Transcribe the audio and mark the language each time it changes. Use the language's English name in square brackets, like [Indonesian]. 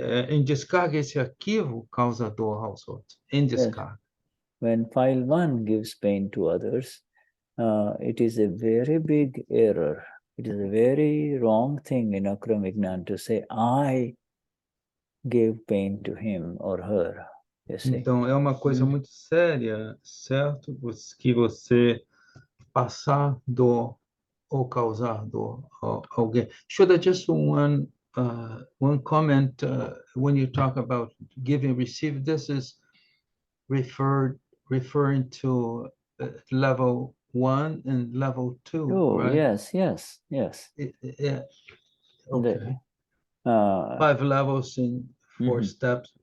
[Portuguese] Em descarga, esse arquivo causa dor aos outros. Em descarga. [English] When file 1 gives pain to others, it is a very big error. It is a very wrong thing in AKram Vignan to say, I gave pain to him or her. You see? [Portuguese] Então, é uma coisa muito séria, certo? Que você passar dor ou causar dor a alguém. [English] Shuddha, just one comment. When you talk about giving, receive, this is referring to level 1 and level 2, Oh, right? yes. Yeah. Okay. 5 levels in 4 steps.